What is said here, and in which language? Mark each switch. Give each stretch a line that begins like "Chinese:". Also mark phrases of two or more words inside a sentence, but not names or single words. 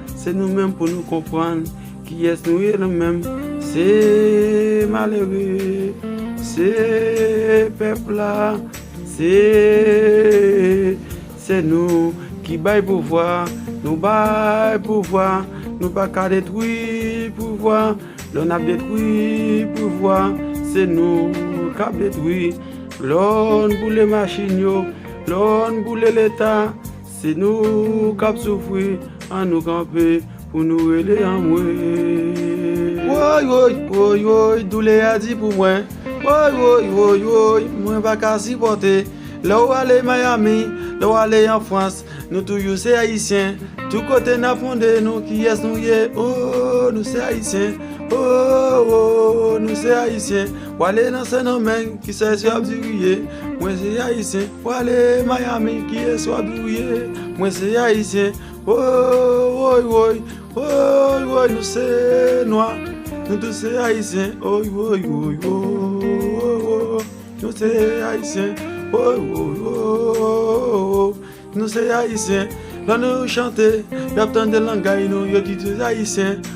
Haitian Creole: Se nou menm pou nou konprann kiyès nou ye nou menm, se malere, se pèp la, se, se nou ki bay pouvwa, nou bay pouvwa, nou pa ka detwi pouvwa, lò n ap detwi pouvwa, se nou k ap detwi. Lò n boule machin yo, lò n boule Leta, se nou k ap soufri, an nou kanpe pou nou rele an mwen. Woy, woy, woy, woy, doule a di pou mwen. Woy, woy, woy, woy, mwen pa ka sipòte. Lè ou ale Miami, lè ou ale an Frans, nou toujou se Ayisyen. Tout kote n ap fonde nou kiyès nou ye. Oh, nou se Ayisyen. Oh, oh, nou se Ayisyen. Ou ale nan Sèndomenk, ki se sou ap diriye. Mwen se Ayisyen. Ou ale Miami, ki se sou ap diriye. Mwen se Ayisyen. Oh, woy, woy, woy, woy, nou se nwa. Nou tou se Ayisyen. Woy, woy, woy, woy, woy, woy. Nou se Ayisyen. Woy, woy, woy, woy, woy. Nou se Ayisyen. Lè nou chante, y ap tande langay nou, yo di se Ayisyen.